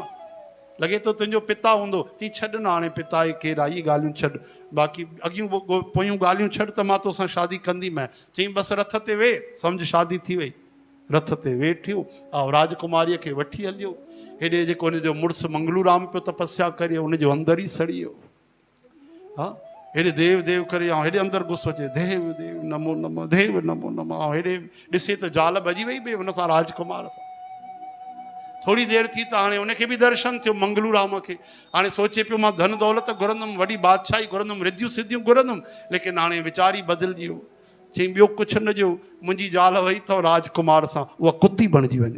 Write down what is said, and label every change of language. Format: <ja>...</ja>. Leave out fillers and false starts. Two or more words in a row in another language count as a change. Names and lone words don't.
<sd>लॻे थो तुंहिंजो पिता हूंदो। चई छॾ न, हाणे पिता आहे केरु आहे, इहे ॻाल्हियूं छॾ, बाक़ी अॻियूं पोयूं ॻाल्हियूं छॾ, त मां तोसां शादी कंदीमांइ। चई बसि रथ ते वेह, सम्झ शादी थी वई। रथ ते वेठियो ऐं राजकुमारीअ खे वठी हलियो। हेॾे जेको हुनजो मुड़ुसु मंगलूराम पियो तपस्या करे, हुनजो अंदरि ई सड़ी वियो। हा, हेॾे देव देव करे, ऐं हेॾे अंदरि गुस्सो अचे,</sd> <sa>देव देव नमो नमो, देव नमो नमो।</sa> <sd>ऐं हेॾे ॾिसे त ज़ाल भॼी वई बि हुन सां, राजकुमार सां। थोड़ी देरि थी त हाणे हुनखे बि दर्शन थियो, मंगलूराम खे। हाणे सोचे पियो मां धन दौलत घुरंदुमि, वॾी बादशाही घुरंदुमि, रिद्धियूं सिद्धियूं घुरंदुमि, लेकिन हाणे वीचारी बदिलजी वियो। चई ॿियो कुझु न ॾियो, मुंहिंजी ज़ाल वई अथव राजकुमार सां, उहा कुती बणिजी वञे।</sd>